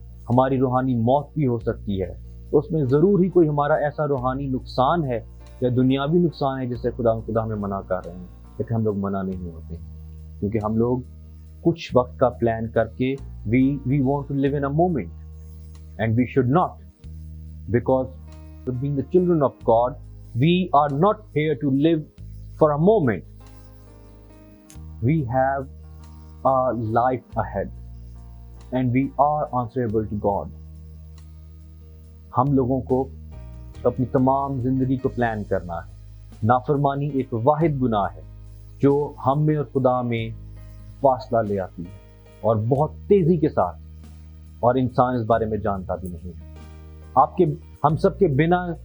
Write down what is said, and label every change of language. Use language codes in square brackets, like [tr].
[ur] ہماری روحانی موت بھی ہو سکتی ہے، اس میں ضرور ہی کوئی ہمارا ایسا روحانی نقصان ہے یا دنیاوی نقصان ہے جس سے خدا ہمیں منع کر رہے ہیں، لیکن ہم لوگ منع نہیں ہوتے، کیونکہ ہم لوگ کچھ وقت کا پلان کر کے [en] we want to live in a moment, and we should not, because being the children of God, we are not here to live for a moment. We have a life ahead, and we are answerable to God. [ur] ہم لوگوں کو اپنی تمام زندگی کو plan کرنا ہے۔ نافرمانی ایک واحد گناہ ہے جو ہم میں اور خدا میں فاصلہ لے آتی ہے، اور بہت تیزی کے ساتھ، اور انسان اس بارے میں جانتا بھی نہیں ہے۔ ہم سب کے بنا